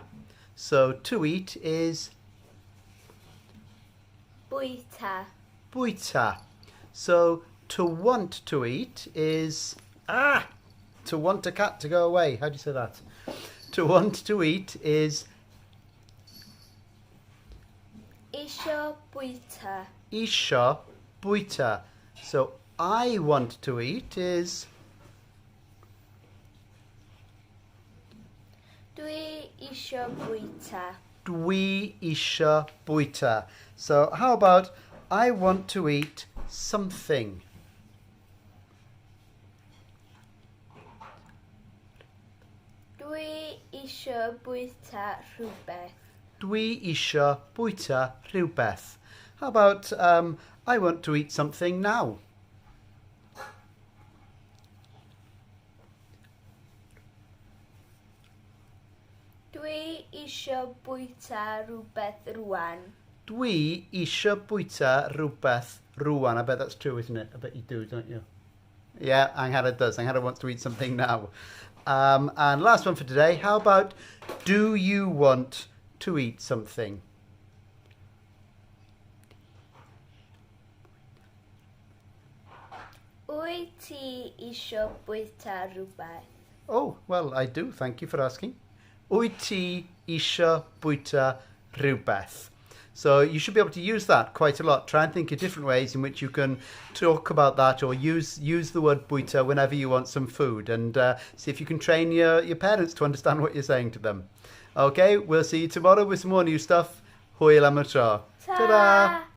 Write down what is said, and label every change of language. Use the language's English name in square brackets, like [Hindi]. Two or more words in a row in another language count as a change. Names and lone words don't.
[English] So to eat is [Welsh] bwyta. Bwyta. [English] So to want to eat is to want a cat to go away. How do you say that? To want to eat is [Welsh] Isio bwyta. isio bwyta. [English] So I want to eat is [Welsh] Dwi isio bwyta. dwi isio bwyta. [English] So how about I want to eat something? [Welsh] Dwi isio bwyta rhywbeth. Dwi isio bwyta rhywbeth. [English] How about I want to eat something now? [Welsh] Dwi isio bwyta rhywbeth rŵan. Dwi isio bwyta rhywbeth rŵan. [English] I bet that's true, isn't it? I bet you do, don't you? Yeah, Angharad does. Angharad wants to eat something now. And last one for today. How about do you want to eat something? [Welsh] Wyt ti isio bwyta rhywbeth? [English] Oh, well, I do. Thank you for asking. [Welsh] Wyt ti isio bwyta rhywbeth? [English] So you should be able to use that quite a lot. Try and think of different ways in which you can talk about that or use the word bwyta whenever you want some food, and see if you can train your parents to understand what you're saying to them. Okay, we'll see you tomorrow with some more new stuff. [Welsh] Hwyl am y tro. Ta-da!